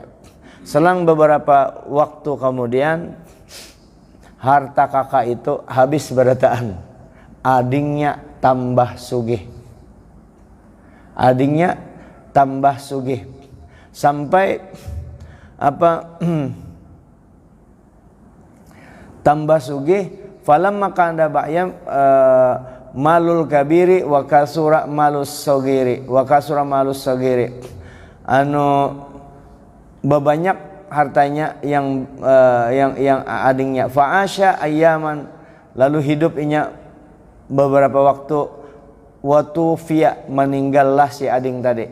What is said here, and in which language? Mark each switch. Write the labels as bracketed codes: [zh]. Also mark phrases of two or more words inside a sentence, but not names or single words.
[bjn] Selang beberapa waktu kemudian harta kakak itu habis berataan. Adingnya tambah sugih. Sampai tambah sugih. [ar] Falamma kana ba'yam malul kabiri wa kasura malus sogiri [bjn] anu bebanyak hartanya yang adingnya. [ar] Fa'asya ayyaman, [bjn] lalu hidup inya beberapa waktu. Watufiya, meninggallah si ading tadi.